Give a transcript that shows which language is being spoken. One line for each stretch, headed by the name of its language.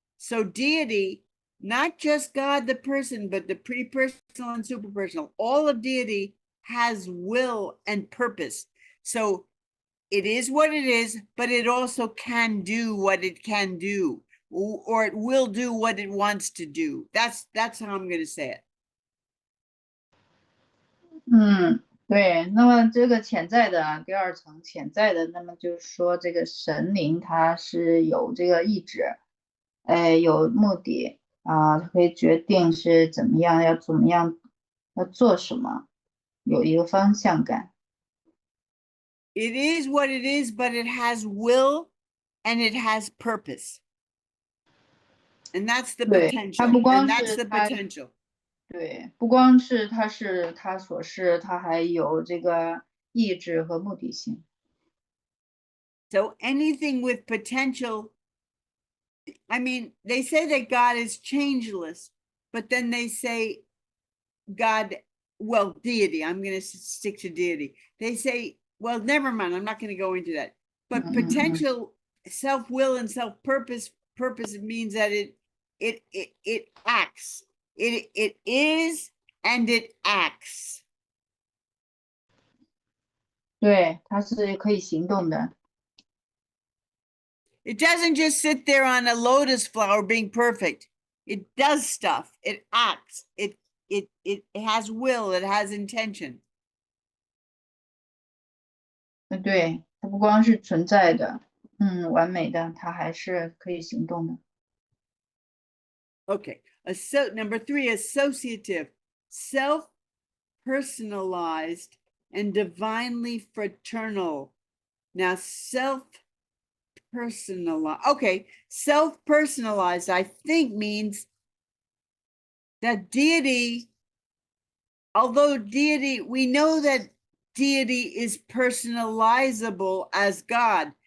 English: So deity, not just God the person, but the pre-personal and super-personal, all of deity has will and purpose. So it is what it is, but it also can do what it can do, or it will do what it wants to do. That's how I'm going to say it.
Chinese: 对，那么这个潜在的第二层潜在的，那么就是说这个神灵它是有这个意志，有目的啊，它可以决定是怎么样，要做什么，有一个方向感。
English: It is what it is, but it has will and it has purpose. And that's the potential. And that's the potential.
Chinese: 对，不光是他所是，他还有这个意志和目的性。
English: So anything with potential, I mean, they say that God is changeless, but then they say God, well, deity, I'm going to stick to deity. They say, well, never mind, I'm not going to go into that. But potential, self-will and self-purpose, means that it acts. It is and it acts.
Chinese: 对，它是可以行动的。
English: It doesn't just sit there on a lotus flower being perfect. It does stuff. It acts. It has will. It has intention.
Chinese: 对，它不光是存在的，完美的，它还是可以行动的。
English: Okay. Number three, associative, self-personalized and divinely fraternal. Now, self-personalized. Okay, self-personalized, I think, means that deity, although deity, we know that deity is personalizable as God.